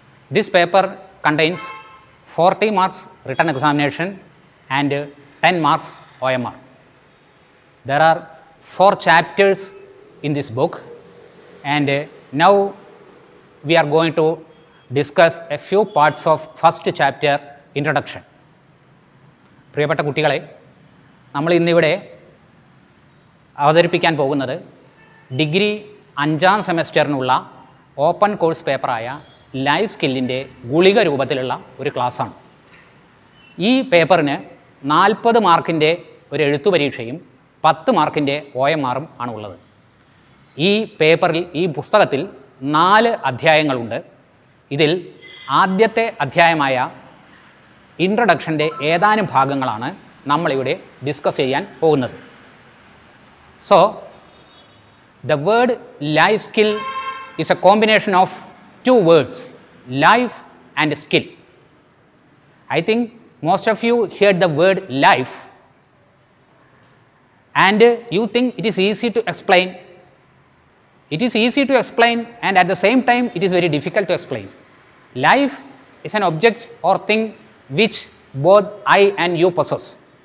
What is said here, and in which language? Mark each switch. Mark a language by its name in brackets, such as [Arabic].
[English] This paper contains 40 marks written examination and 10 marks OMR. There are 4 chapters in this book, and now we are going to discuss a few parts of first chapter introduction. [Malayalam] പ്രിയപ്പെട്ട കുട്ടികളെ, നമ്മൾ ഇന്നിവിടെ അവതരിപ്പിക്കാൻ പോകുന്നത് degree 5ാം സെമസ്റ്ററിനുള്ള open course പേപ്പറായ life സ്കില്ലിൻ്റെ ഗുളിക രൂപത്തിലുള്ള ഒരു ക്ലാസ്സാണ്. ഈ പേപ്പറിന് 40 മാർക്കിൻ്റെ ഒരു എഴുത്തു പരീക്ഷയും 10 മാർക്കിൻ്റെ OMRഉം ആണുള്ളത്. ഈ പേപ്പറിൽ, ഈ പുസ്തകത്തിൽ 4 അധ്യായങ്ങളുണ്ട്. ഇതിൽ ആദ്യത്തെ അധ്യായമായ ഇൻട്രൊഡക്ഷൻ്റെ ഏതാനും ഭാഗങ്ങളാണ് നമ്മളിവിടെ ഡിസ്കസ് ചെയ്യാൻ പോകുന്നത്. [English] So the word life skill is a combination of 2 words, life and skill. I think most of you heard the word life and you think it is easy to explain. It is easy to explain, and at the same time it is very difficult to explain. Life is an object or thing which both I and you possess.